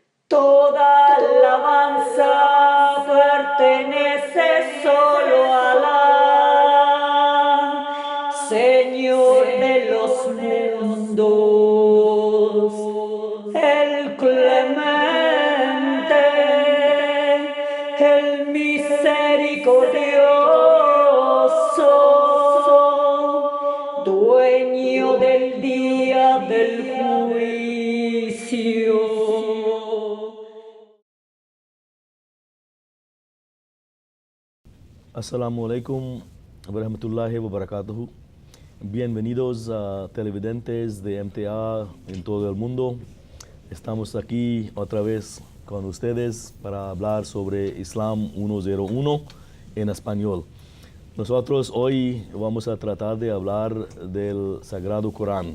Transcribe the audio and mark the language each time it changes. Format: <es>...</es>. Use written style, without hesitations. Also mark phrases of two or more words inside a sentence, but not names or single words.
<es>Toda alabanza pertenece solo a Alá, Señor de los mundos, el clemente, el misericordioso, dueño del día del juicio.</es> <ar>السلام عليكم ورحمة الله وبركاته.</ar> <es>Bienvenidos a televidentes de MTA en todo el mundo. Estamos aquí otra vez con ustedes para hablar sobre Islam 101 en español. Nosotros hoy vamos a tratar de hablar del Sagrado Corán.</es>